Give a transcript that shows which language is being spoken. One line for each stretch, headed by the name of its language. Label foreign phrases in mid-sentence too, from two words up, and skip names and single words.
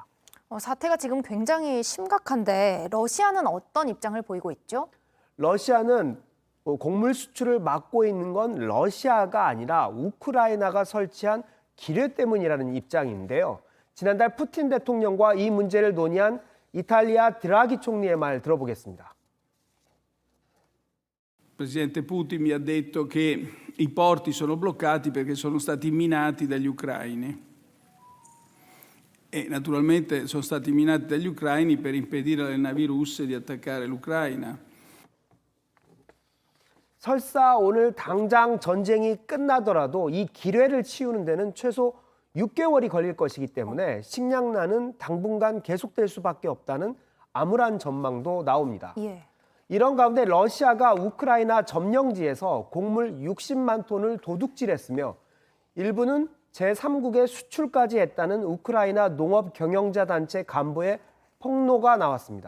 Korean: 사태가 지금 굉장히 심각한데 러시아는 어떤 입장을 보이고 있죠? 러시아는 곡물 수출을 막고 있는 건 러시아가 아니라 우크라이나가 설치한 기뢰 때문이라는 입장인데요. 지난달 푸틴 대통령과 이 문제를 논의한 이탈리아 드라기 총리의 말 들어보겠습니다.
Italian: Presidente Putin mi ha detto che i porti sono bloccati perché sono stati minati dagli ucraini e naturalmente sono stati minati dagli ucraini per impedire alle navi russe di attaccare l'Ucraina.
Korean: 설사 오늘 당장 전쟁이 끝나더라도 이 기뢰를 치우는 데는 최소 6개월이 걸릴 것이기 때문에 식량난은 당분간 계속될 수밖에 없다는 암울한 전망도 나옵니다. 예. 이런 가운데 러시아가 우크라이나 점령지에서 곡물 60만 톤을 도둑질했으며 일부는 제3국에 수출까지 했다는 우크라이나 농업 경영자 단체 간부의 폭로가 나왔습니다.